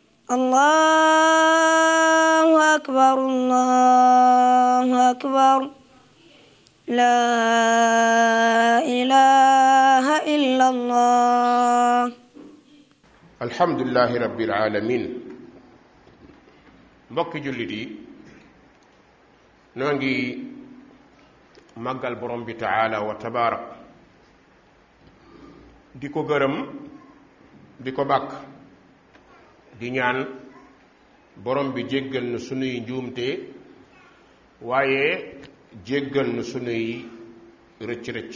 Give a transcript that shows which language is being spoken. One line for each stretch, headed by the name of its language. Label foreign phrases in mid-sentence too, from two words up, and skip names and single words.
Arabic: الله أكبر الله أكبر لا إله إلا الله. الحمد لله رب العالمين.
Wolof: mbokki jullit yi noo ngi màggal borom bi
Arabic: تعالى وتبارك
Wolof: di ko gërëm di ko bàkk di ñaan borom bi jéggal na sunuy njuumte waaye jéggal na sunuy rëcc-rëcc.